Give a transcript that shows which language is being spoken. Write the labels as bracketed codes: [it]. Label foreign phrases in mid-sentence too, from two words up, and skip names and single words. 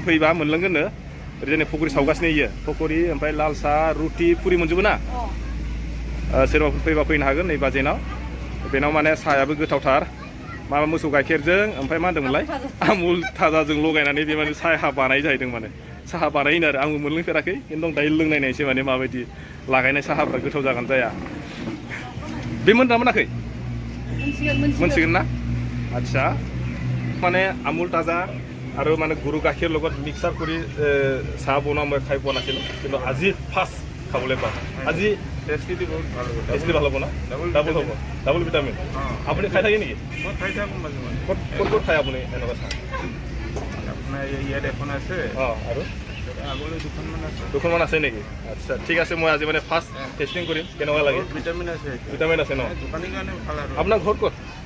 [brx] फैबा मोनलोंगोननो ओरैजाय पकरि सावगासिनो इयो पकरि ओमफ्राय लाल साहा रुटि पुरि मोनजोबो ना सोरबाफोर फैबा फैनो हागोन नै बाजेनाव बेनाव माने साहायाबो गोथावथार माबा मोसौ गाइखेरजों ओमफ्राय मा होनदोंमोनलाय आमुल थाजाजों लगायनानै बे माने साहा बानाय जाहैदों माने साहा बानायनो आरो आंबो मोनलोंफेराखै खिन्थु दायो लोंनायनायसै माने माबायदि लागायनाय साहाफ्रा गोथाव जागोन जाया बे मोनदा मोनाखै मोनसिगोन ना आदसा [as] माने आमुल ताजा আৰু মানে গৰু গাখীৰ লগত মিক্সাৰ কৰি চাহ বনোৱা মই খাই পোৱা নাছিলোঁ কিন্তু আজি ফাৰ্ষ্ট খাবলৈ পাম আজি টেষ্টি বহুত ভাল হ'ব টেষ্টি ভাল হ'ব না ডাবল হ'ব ডাবল ভিটামিন আপুনি খাই থাকে নেকি মই খাই থাকোঁ মাজে মাজে ক'ত খায় আপুনি এনেকুৱা চাহ আপোনাৰ ইয়াত এখন আছে আৰু আগলৈ দুখনমান আছে নেকি আচ্ছা ঠিক আছে মই আজি মানে ফাৰ্ষ্ট টেষ্টিং কৰিম কেনেকুৱা লাগে ভিটামিন আছে ন দোকানীৰ কাৰণে ভাল আৰু আপোনাৰ ঘৰ ক'ত